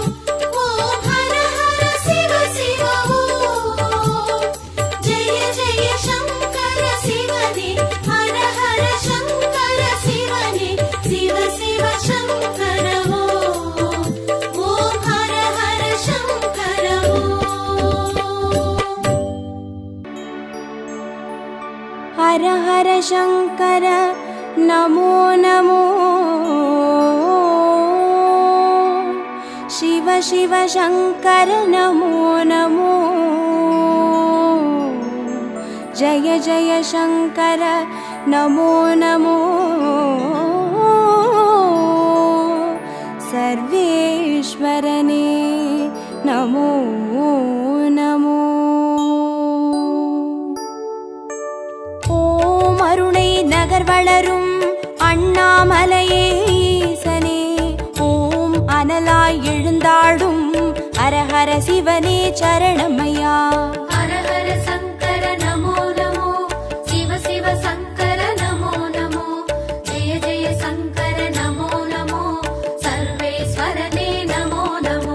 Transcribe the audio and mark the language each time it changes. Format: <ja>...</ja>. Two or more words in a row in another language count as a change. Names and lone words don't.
<ta>ஓம் ஹர ஹர சிவ சிவ ஓம். ஜெய ஜெய சங்கர சிவனே ஹர ஹர சங்கர சிவனே சிவ சிவ சங்கர ஓம். ஓம் ஹர ஹர சங்கர ஓம்.</ta> <sa>हर हर शङ्कर नमो नमो शिव शिव शङ्कर नमो नमो जय जय शङ्कर नमो नमो सर्वेश्वरने नमो नमो</sa> <ta>ஓம் அருணை நகர் வளரும் அண்ணாமலையே ஈசனே ஓம் அனலாய் எழுந்தாடும் ஹரஹர சிவனே சரணமையா ஹர ஹர சங்கர நமோ நமோ சிவ சிவ சங்கர நமோ நமோ ஜெய ஜெய சங்கர நமோ நமோ சர்வேஸ்வரனே நமோ நமோ</ta>